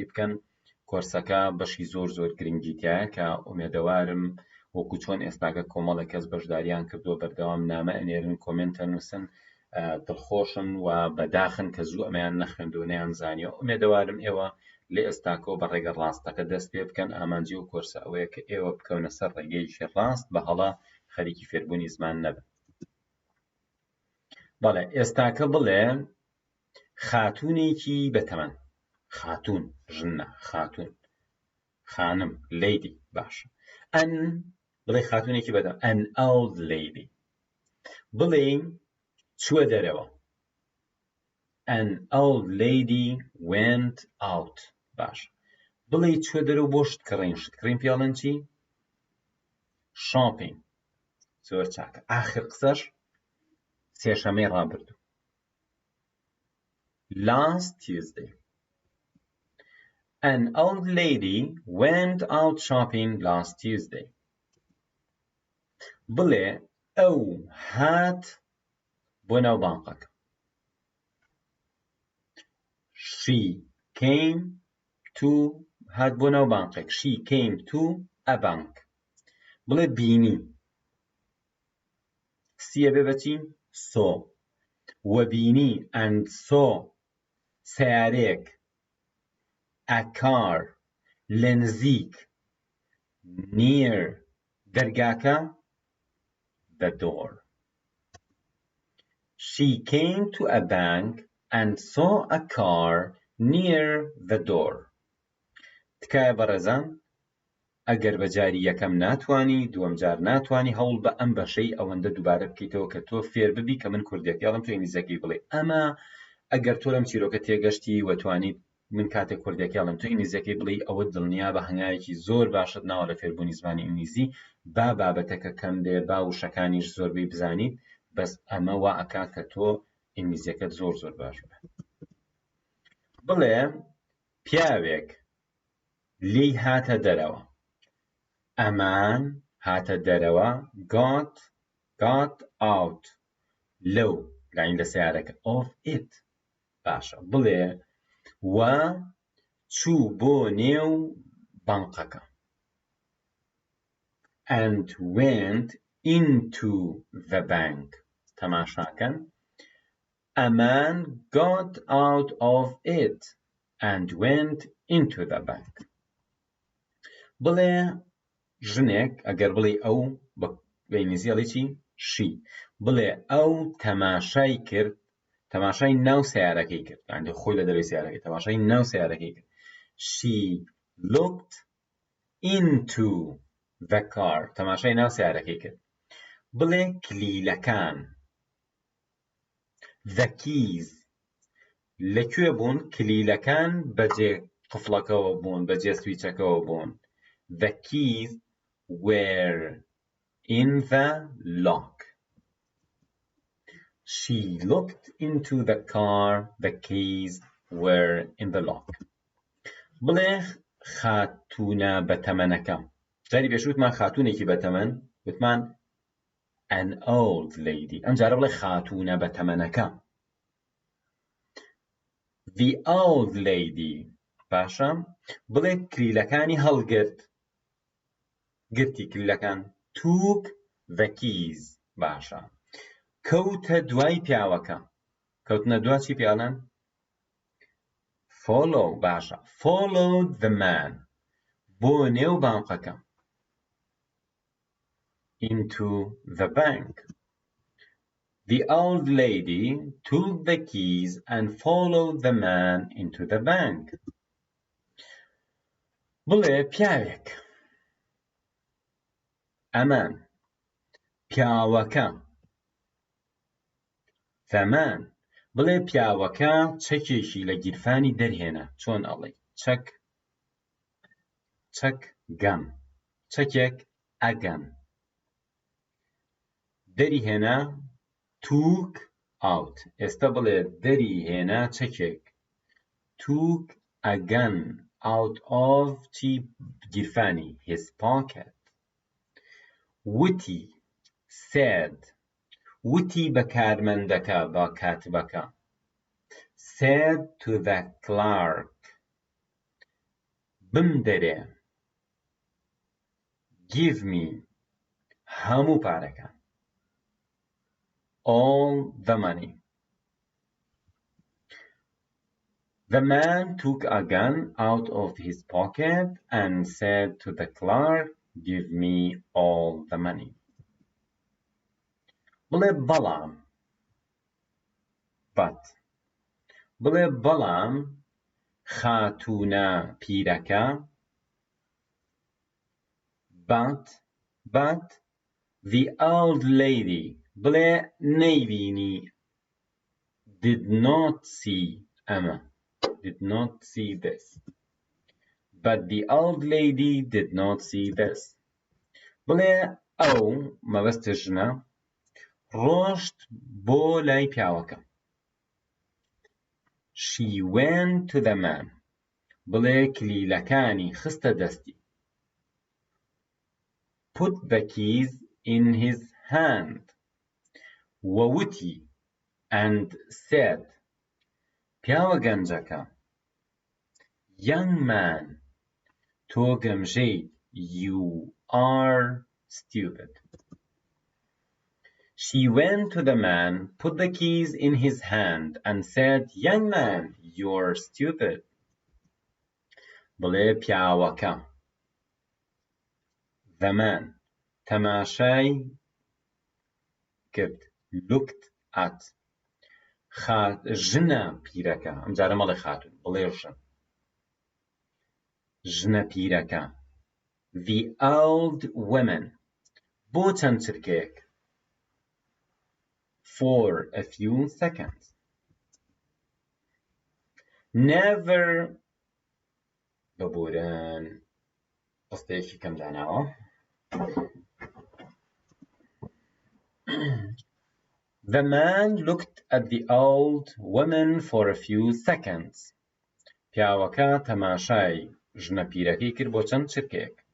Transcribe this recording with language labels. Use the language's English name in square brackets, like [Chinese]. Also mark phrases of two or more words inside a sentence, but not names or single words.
[Central Kurdish] بکەن کۆرسەکە بەشی زۆر گرنگی تایە کە ئومێدەوارم وەکو چۆن ئێستاکە کۆمەڵە کەس بەشداریان کردووە بەردەوام نامە ئەنێرن کۆمنتە نووسن دڵخۆشن و بەداخن کە زوو ئەمەیان نەخوێندووە نەیانزانیوە ئومێدەوارم ئێوە لە ئێستاکە بە ڕێگە ڕاستەکە دەست پێ بکەن ئامانجی و کۆرسە ئەوەیە کە ئێوە بکەونە سەر ڕێگەیشی ڕاست بە هەڵا خەریکی فێربوونی زمان نەبن. بەڵێ ئێستاکە بڵێ خاتوونێکی بەتەمەن خاتوون ژنە خاتوون خانم lady باشە ئەن بڵێ خاتوونێکی بەتەمەن [English] an old lady [Central Kurdish] بڵێ چووە دەرەوە [English] an old lady went out [Central Kurdish] باش بڵێ چووە دەرەوە بۆ شتکڕین پیاڵەن چی shopping زۆر چاکە ئاخر قسەش سێشەمەی ڕابردوو [English] last Tuesday an old lady went out shopping last Tuesday [Central Kurdish] بڵێ ئەو هات بۆ ناو بانقەکە [English] she came to [Central Kurdish] هات بۆ ناو بانقێک [English] she came to a bank [Central Kurdish] بڵێ بینی سیە بێ بەچی [English] saw وەبینی and saw سیارێک a car [Central Kurdish] لە نزیک [English] near دەرگاکە the door. She came to a bank and saw a car near the door. [Central Kurdish] تکایە بەڕێزان ئەگەر بە جاری یەکەم ناتوانی دووەم جار ناتوانی هەوڵ بە ئەم بەشەی ئەوەندە دووبارە بکەیتەوە کە تۆ فێر ببی کە من کوردێک یاڵم تۆ ئینگلیزیەکەی بڵێ ئەمە ئەگەر تۆ لەم چیرۆکە تێگەشتی وەتوانیت من کاتێک کوردێک یاڵم تۆ ئینگلیزیەکەی بڵێ ئەوە دڵنیا بە هەنگاوێکی زۆر باشت ناوە لە فێربوونی زمانی ئینگلیزی با بابەتەکە کەم بێ با وشەکانیش زۆربەی بزانیت بەس ئەمە وا ئەکات کە تۆ ئینگلیزیەکەت زۆر زۆر باش بێ. بڵێ پیاوێک لێی هاتە دەرەوە. ئەمان هاتە دەرەوە [English] got out [Central Kurdish] لەو لاین لە سیارەکە [English] of it [Central Kurdish] باشە بڵێ وە چوو بۆ نێو بانقەکە [English] and went into the bank. [Central Kurdish] تەماشاکەن ئەمان [English] got out of it and went into the bank. [Central Kurdish] بڵێ ژنێک ئەگەر بڵێ ئەو بە ئینگلیزی ئەڵێ چی؟ she. بڵێ ئەو تەماشای کرد تەماشای ناو سیارەکەی کرد یعنی خۆی لە دەروی سیارەکەی تەماشای ناو سیارەکەی کرد. [English] she looked into the car. [Central Kurdish] تەماشای ناو سیارەکەی کرد. بڵێ کلیلەکان [English] the keys [Central Kurdish] لەکوێ بوون؟ کلیلەکان بەجێ قفڵەکەوە بوون بەجێ سویچەکەوە بوون. [English] The keys were in the lock. She looked into the car. The keys were in the lock. [Central Kurdish] بڵێ خاتوونە بەتەمەنەکە. جاری پێش وتمان خاتوونێکی بەتەمەن وتمان [English] an old lady. [Central Kurdish] ئەم جارە بڵێ خاتوونە بەتەمەنەکە. [English] The old lady. [Central Kurdish] باشە بڵێ کلیلەکانی هەڵگرت. گرتی کلیلەکان [English] took the keys. [Central Kurdish] باشە کەوتە دوای پیاوەکە. کەوتنە دوا چی پیاڵەن؟ follow. [English] باشە followed the man [Central Kurdish] بۆ نێو بانقەکە [English] into the bank. The old lady took the keys and followed the man into the bank. [Central Kurdish] بڵێ پیاوێک ئەمان پیاوەکە [English] the man. [Central Kurdish] بڵێ پیاوەکە چەکێکی لە گیرفانی دەرهێنا. چۆن ئەڵێ؟ چەک گەم چەکێک ئەگەم دەری هێنا [English] took out. [Central Kurdish] ئێستا بڵێ دەری هێنا چەکێک [English] took a gun out of [Central Kurdish] چی گیرفانی [English] his pocket. وتی said [Central Kurdish] وتی بە کارمەندەکە بە کاتبەکە [English] said to the clerk بمدەرێ give me [Central Kurdish] هەموو پارەکان [English] all the money. The man took a gun out of his pocket and said to the clerk give me all the money. [Central Kurdish] بڵێ بەڵام [English] but [Central Kurdish] بڵێ بەڵام خاتوونە پیرەکە [English] but the old lady [Central Kurdish] بڵێ نەیبینی [English] did not see ئەمە did not see this. But the old lady did not see this. [Central Kurdish] بڵێ ئەو مەبەستە ژنە ڕۆشت بۆ لای پیاوەکە. [English] She went to the man. [Central Kurdish] بڵێ کلیلەکانی خستە دەستی. [English] Put the keys in his hand. ووتی and said [Central Kurdish] پیاوە گەنجەکە [English] young man [Central Kurdish] تۆ گەمژەیت [English] you are stupid. She went to the man, put the keys in his hand, and said, young man, you're stupid. [Central Kurdish] بڵێ پیاوەکە [English] the man [Central Kurdish] تەماشای کرد. [English] looked at [Central Kurdish] ژنە پیرەکە، ئەمجارە مەڵێ خاتون، بڵێ ژن. ژنە پیرەکە. [English] the old woman [Central Kurdish] بۆ چەند چرکەیەک. [English] for a few seconds. [Central Kurdish] never ببورن قستەیەکی کەم داناوە. [English] The man looked at the old woman for a few seconds. [Central Kurdish] پیاوەکە تەماشای ژنە پیرەکەی کرد بۆ چەند چرکەیەک.